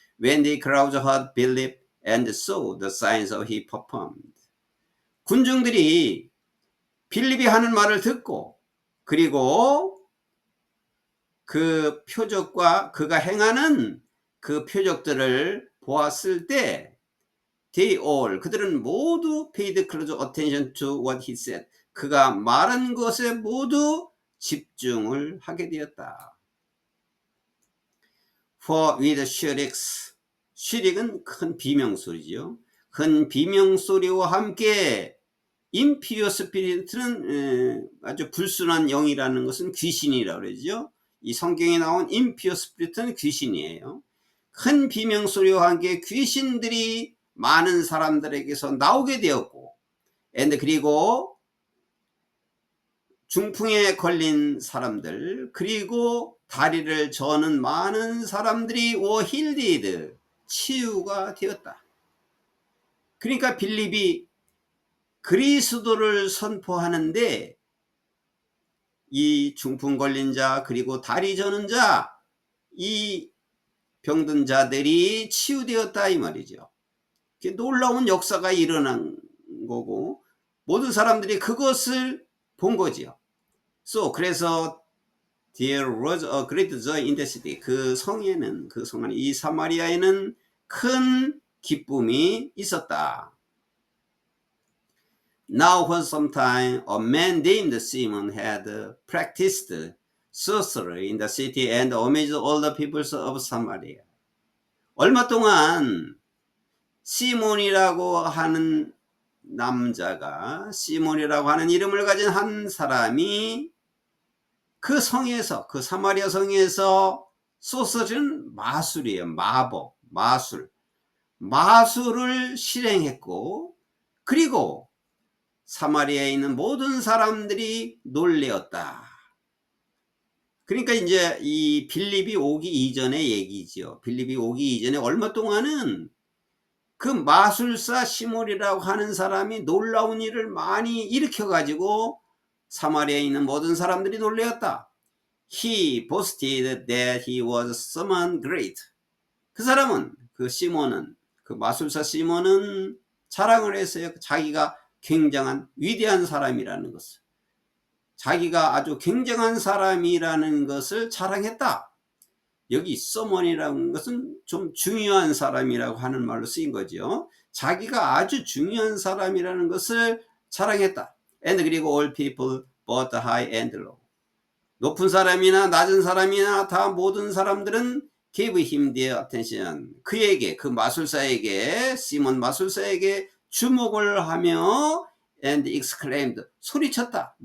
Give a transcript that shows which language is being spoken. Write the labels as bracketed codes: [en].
[en] When the crowd heard Philip and saw the signs he performed. [ko] 군중들이 필립이 하는 말을 듣고 그리고 그 표적과 그가 행하는 그 표적들을 보았을 때 그들은 모두 [en] paid close attention to what he said. [ko] 그가 말한 것에 모두 집중을 하게 되었다. [en] For with shrieks, shriek은 [ko] 큰 비명소리죠. 큰 비명소리와 함께 impure spirit는 아주 불순한 영이라는 것은 귀신이라고 그러죠. 이 성경에 나온 impure spirit는 귀신이에요. 큰 비명소리와 함께 귀신들이 많은 사람들에게서 나오게 되었고 그리고 중풍에 걸린 사람들 그리고 다리를 저는 많은 사람들이 힐디드 치유가 되었다. 그러니까 빌립이 그리스도를 선포하는데 이 중풍 걸린 자 그리고 다리 저는 자 이 병든 자들이 치유되었다 이 말이죠. 놀라운 역사가 일어난 거고 모든 사람들이 그것을 본 거지요. [en] 그래서 There was a great joy in the city. [ko] 그 성에는 그 성 안에 이 사마리아에는 큰 기쁨이 있었다. [en] Now for some time a man named Simon had practiced sorcery in the city and amazed all the peoples of Samaria. [ko] 얼마 동안 시몬이라고 하는 남자가 시몬이라고 하는 이름을 가진 한 사람이 그 성에서 그 사마리아 성에서 소서는 마술이에요. 마법, 마술을 실행했고 그리고 사마리아에 있는 모든 사람들이 놀래었다. 그러니까 이제 이 빌립이 오기 이전의 얘기죠. 빌립이 오기 이전에 얼마 동안은 그 마술사 시몬이라고 하는 사람이 놀라운 일을 많이 일으켜 가지고 사마리아에 있는 모든 사람들이 놀래었다. [en] He boasted that he was someone great. [ko] 그 사람은 그 시몬은 그 마술사 시몬은 자랑을 했어요. 자기가 굉장한 위대한 사람이라는 것을. 자기가 아주 굉장한 사람이라는 것을 자랑했다. 여기 someone이라는 것은 좀 중요한 사람이라고 하는 말로 쓰인 거죠. 자기가 아주 중요한 사람이라는 것을 자랑했다. [en] And 그리고 all people both high and low. [ko] 높은 사람이나 낮은 사람이나 다 모든 사람들은 [en] gave him their attention. [ko] 그에게 그 마술사에게 시몬 마술사에게 주목을 하며 [en] and exclaimed [ko] 소리쳤다.